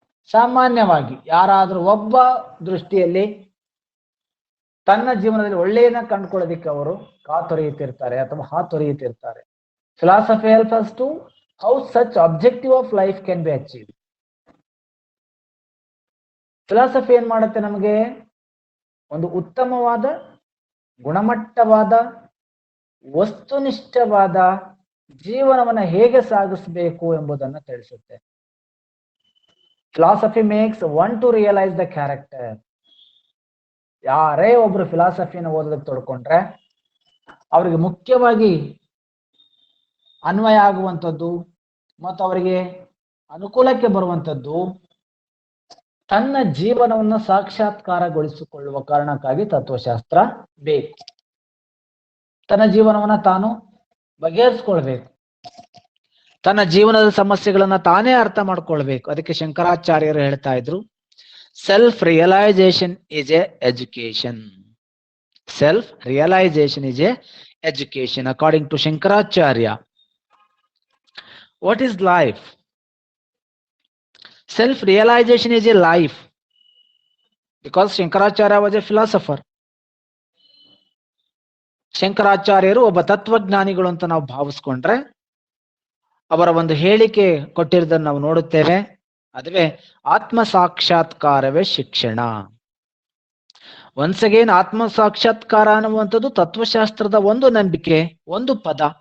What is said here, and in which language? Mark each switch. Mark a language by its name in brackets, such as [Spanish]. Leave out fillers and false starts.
[Kannada] ಸಾಮಾನ್ಯವಾಗಿ ಯಾರಾದರೂ ಒಬ್ಬ ದೃಷ್ಟಿಯಲ್ಲಿ ತನ್ನ ಜೀವನದಲ್ಲಿ ಒಳ್ಳೆಯದನ್ನ ಕಂಡುಕೊಳ್ಳೋದಕ್ಕೆ ಅವರು ಕಾತೊರೆಯುತ್ತಿರ್ತಾರೆ ಅಥವಾ ಹಾತೊರೆಯುತ್ತಿರ್ತಾರೆ. [English] Philosophy helps us to how such objective of life can be achieved. [Kannada] Philosophy ಏನ್ ಮಾಡುತ್ತೆ, ನಮಗೆ ಒಂದು ಉತ್ತಮವಾದ, ಗುಣಮಟ್ಟವಾದ, ವಸ್ತುನಿಷ್ಠವಾದ ಜೀವನವನ್ನ ಹೇಗೆ ಸಾಗಿಸಬೇಕು ಎಂಬುದನ್ನು ತಿಳಿಸುತ್ತೆ. [English] Philosophy makes one to realise the character. [Kannada] ಯಾರೇ ಒಬ್ರು ಫಿಲಾಸಫಿಯನ್ನು ಓದೋದಕ್ಕೆ ತೊಡ್ಕೊಂಡ್ರೆ ಅವರಿಗೆ ಮುಖ್ಯವಾಗಿ ಅನ್ವಯ ಆಗುವಂಥದ್ದು ಮತ್ತು ಅವರಿಗೆ ಅನುಕೂಲಕ್ಕೆ ಬರುವಂಥದ್ದು ತನ್ನ ಜೀವನವನ್ನು ಸಾಕ್ಷಾತ್ಕಾರಗೊಳಿಸಿಕೊಳ್ಳುವ ಕಾರಣಕ್ಕಾಗಿ ತತ್ವಶಾಸ್ತ್ರ ಬೇಕು. ತನ್ನ ಜೀವನವನ್ನ ತಾನು ಬಗೆಹರಿಸ್ಕೊಳ್ಬೇಕು, ತನ್ನ ಜೀವನದ ಸಮಸ್ಯೆಗಳನ್ನ ತಾನೇ ಅರ್ಥ ಮಾಡ್ಕೊಳ್ಬೇಕು. ಅದಕ್ಕೆ ಶಂಕರಾಚಾರ್ಯರು ಹೇಳ್ತಾ ಇದ್ರು, [English] Self realisation is a education. Self realisation is a education according to Shankaracharya. What is life? Self-realization is a life, because Shankaracharya was a philosopher. [Kannada] ಶಂಕರಾಚಾರ್ಯರು ಒಬ್ಬ ತತ್ವಜ್ಞಾನಿಗಳು ಅಂತ ನಾವು ಭಾವಿಸ್ಕೊಂಡ್ರೆ ಅವರ ಒಂದು ಹೇಳಿಕೆ ಕೊಟ್ಟಿರೋದನ್ನು ನಾವು ನೋಡುತ್ತೇವೆ. ಅದುವೇ ಆತ್ಮ ಸಾಕ್ಷಾತ್ಕಾರವೇ ಶಿಕ್ಷಣ. [English] once again, [Kannada] ಆತ್ಮ ಸಾಕ್ಷಾತ್ಕಾರ ಅನ್ನುವಂಥದ್ದು ತತ್ವಶಾಸ್ತ್ರದ ಒಂದು ನಂಬಿಕೆ, ಒಂದು ಪದ.